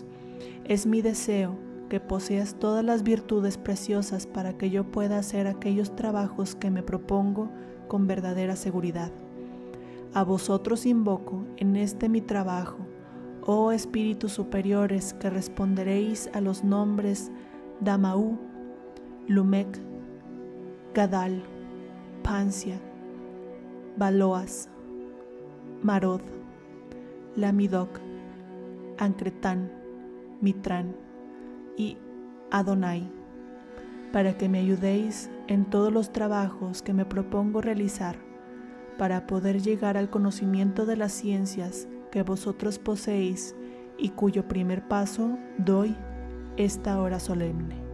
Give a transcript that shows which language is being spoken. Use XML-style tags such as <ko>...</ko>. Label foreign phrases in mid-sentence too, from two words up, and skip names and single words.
<es>Es mi deseo que poseas todas las virtudes preciosas para que yo pueda hacer aquellos trabajos que me propongo con verdadera seguridad. A vosotros invoco en este mi trabajo, oh espíritus superiores, que responderéis a los nombres Damaú, Lumek, Gadal, Pancia, Baloas, Marod, Lamidok, Ancretán, Mitrán y Adonai, para que me ayudéis en todos los trabajos que me propongo realizar, para poder llegar al conocimiento de las ciencias que vosotros poseéis y cuyo primer paso doy esta hora solemne.</es>